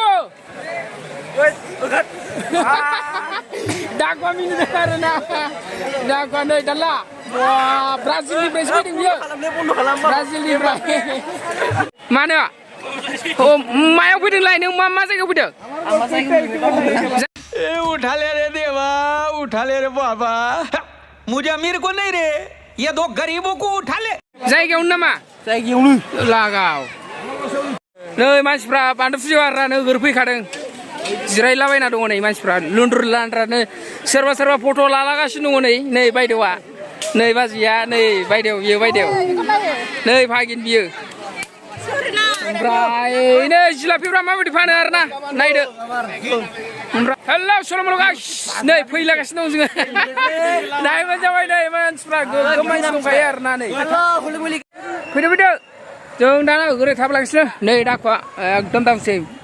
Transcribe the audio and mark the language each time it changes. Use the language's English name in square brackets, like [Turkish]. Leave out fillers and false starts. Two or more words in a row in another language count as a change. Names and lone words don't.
[Bodo] दाखुवा मिनिदों आरोना दाखुवा नै दाल्ला ब्राजिलनिफ्रायसो फैदों बियो ब्राजिलनिफ्राय मानो मायाव फैदोंलाय नों मा जायगायाव फैदों [Hindi] उठा ले रे देवा उठा ले रे बाबा मुझे अमीर को नहीं रे ये दो गरीबों को उठा ले [Bodo] जायगायावनो नामा जायगायावनो लागाव नै मानसिफ्रा बान्दो फुजायाव आरोना नोगोर फैखादों जिरायलाबायना दङ नै मानसिफ्रा लुन्द्रुर लान्द्रानो सोरबा फट' लालागासिनो दङ नै बायदेवा नै बाजैया नै बायदेव बियो बायदेव नै भागिन बियो ओमफ्राय नै जिलापिफ्रा माबायदि फानो आरोना नायदो ओमफ्राय हेलौ सोलोमोलो गाइस नै फैलागासिनो दं जोङो नायबानो जाबाय नै मानसिफ्रा गोगोम मानसि दंखायो आरोना नै फैदो जों दाना ओरै थाबलांगासिनो नै दाखुवा एकदम दांसै